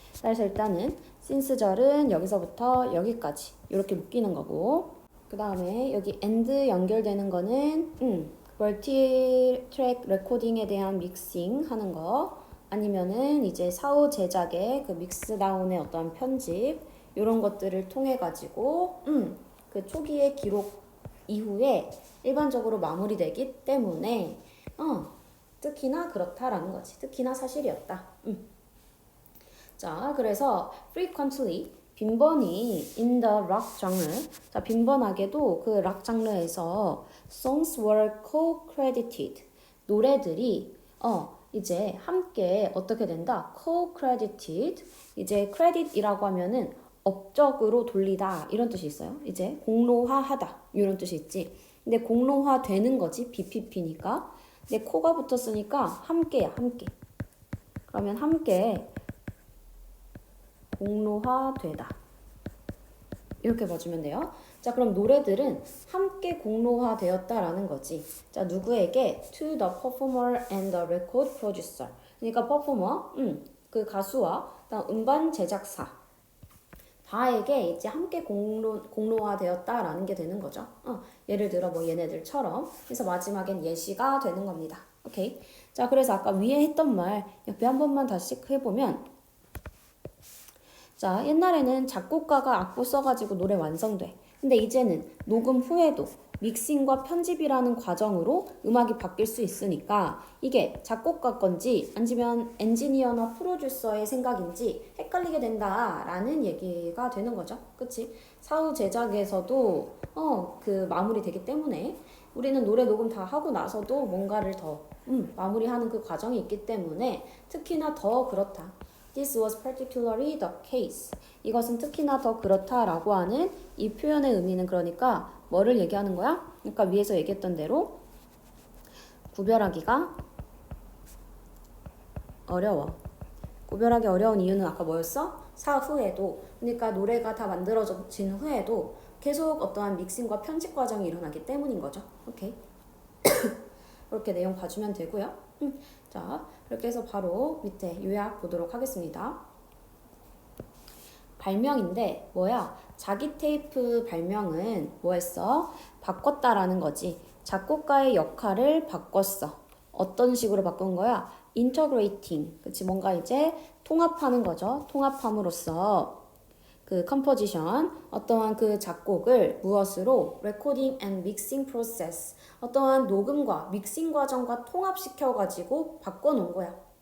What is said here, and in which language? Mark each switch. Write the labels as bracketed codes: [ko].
[ko] 그래서 일단은 since절은 여기서부터 여기까지 이렇게 묶이는 거고 그 다음에 여기 and 연결되는 거는 멀티 트랙 레코딩에 대한 믹싱 하는 거 아니면은 이제 사후 제작의 그 믹스다운의 어떤 편집 이런 것들을 통해 가지고 그 초기의 기록 이후에 일반적으로 마무리되기 때문에 특히나 그렇다라는 거지. 특히나 사실이었다. 자, 그래서 [en] frequently [ko] 빈번히 [en] in the rock genre. [ko] 자, 빈번하게도 그 락 장르에서 [en] songs were co-credited. [ko] 노래들이 이제 함께 어떻게 된다? [en] co-credited. [ko] 이제 credit이라고 하면은 업적으로 돌리다 이런 뜻이 있어요. 이제 공로화하다 이런 뜻이 있지. 근데 공로화 되는 거지 BPP니까. 근데 코가 붙었으니까 함께야 함께. 그러면 함께 공로화되다. 이렇게 봐주면 돼요. 자, 그럼 노래들은 함께 공로화되었다라는 거지. 자, 누구에게? [en] To the performer and the record producer. [ko] 그러니까 퍼포머, 그 가수와 그다음 음반 제작사 다에게 이제 함께 공로화되었다라는 게 되는 거죠. 예를 들어 뭐 얘네들처럼. 그래서 마지막엔 예시가 되는 겁니다. 오케이. 자, 그래서 아까 위에 했던 말 옆에 한 번만 다시 체크해보면 자, 옛날에는 작곡가가 악보 써가지고 노래 완성돼. 근데 이제는 녹음 후에도 믹싱과 편집이라는 과정으로 음악이 바뀔 수 있으니까 이게 작곡가 건지 아니면 엔지니어나 프로듀서의 생각인지 헷갈리게 된다라는 얘기가 되는 거죠. 그치? 사후 제작에서도 그 마무리 되기 때문에 우리는 노래 녹음 다 하고 나서도 뭔가를 더 마무리하는 그 과정이 있기 때문에 특히나 더 그렇다. [en] This was particularly the case. [ko] 이것은 특히나 더 그렇다라고 하는 이 표현의 의미는 그러니까 뭐를 얘기하는 거야? 그러니까 위에서 얘기했던 대로 구별하기가 어려워. 구별하기 어려운 이유는 아까 뭐였어? 사후에도. 그러니까 노래가 다 만들어진 후에도 계속 어떠한 믹싱과 편집 과정이 일어나기 때문인 거죠. 오케이. 이렇게 내용 봐주면 되고요. 자, 그렇게 해서 바로 밑에 요약 보도록 하겠습니다. 발명인데 뭐야? 자기 테이프 발명은 뭐했어? 바꿨다라는 거지. 작곡가의 역할을 바꿨어. 어떤 식으로 바꾼 거야? integrating. 그치? 뭔가 이제 통합하는 거죠. 통합함으로써 그 컴포지션, 어떠한 그 작곡을 무엇으로? [en] recording and mixing process. [ko] 어떠한 녹음과 믹싱 과정과 통합시켜가지고 바꿔놓은 거야.